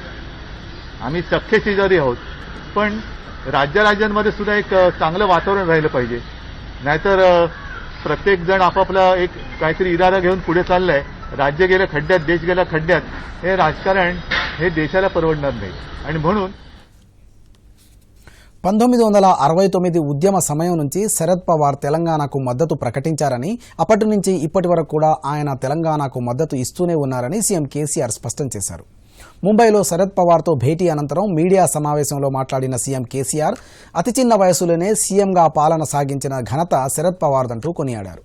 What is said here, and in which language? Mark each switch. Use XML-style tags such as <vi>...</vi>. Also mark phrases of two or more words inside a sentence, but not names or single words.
<mr>आम्ही सख्खे शेजारी आहोत, पण राज्यांमध्ये सुद्धा एक चांगलं वातावरण राहिलं पाहिजे. नाहीतर प्रत्येक जण आपापला एक काहीतरी इरादा घेऊन पुढे चाललाय. राज्य गेलं खड्ड्यात, देश गेला खड्ड्यात, हे राजकारण हे देशाला परवडणार नाही. आणि म्हणून</mr> <te>1969 ఉద్యమ సమయం నుంచి శరద్ పవార్ తెలంగాణకు మద్దతు ప్రకటించారని, అప్పటి నుంచి ఇప్పటి వరకు కూడా ఆయన తెలంగాణకు మద్దతు ఇస్తూనే ఉన్నారని సీఎం కేసీఆర్ స్పష్టం చేశారు. ముంబైలో శరద్ పవార్తో భేటీ అనంతరం మీడియా సమావేశంలో మాట్లాడిన సీఎం కేసీఆర్ అతి చిన్న వయసులోనే సీఎంగా పాలన సాగించిన ఘనత శరద్ పవార్దంటూ కొనియాడారు.</te>